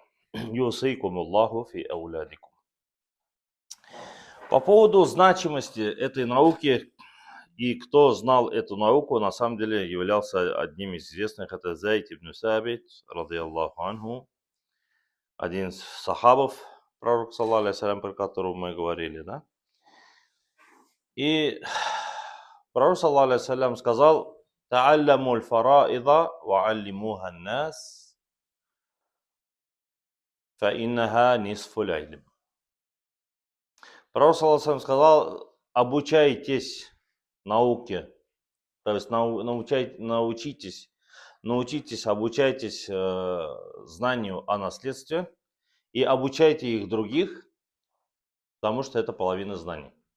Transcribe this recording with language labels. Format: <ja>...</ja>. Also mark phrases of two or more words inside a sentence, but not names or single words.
<ar>يوصيكم الله في أولادكم.</ar> <ru>По поводу значимости этой науки, и кто знал эту науку, на самом деле являлся одним из известных, это Зайд ибн Сабит,</ru> <ar>رضي الله عنه,</ar> <ru>один из сахабов, пророк,</ru> <ar>صلى الله عليه وسلم,</ar> <ru>про которого мы говорили, да? И пророк,</ru> <ar>صلى الله عليه وسلم,</ar> <ru>сказал:</ru> <ar>«تعلموا الفرائض وعلموها الناس, فإنها نصف العلم».</ar> <ru>Пророк,</ru> <ar>صلى الله عليه وسلم,</ar> <ru>сказал: обучайтесь науке, то есть научитесь, обучайтесь знанию о наследстве и обучайте их других, потому что это половина знаний.</ru>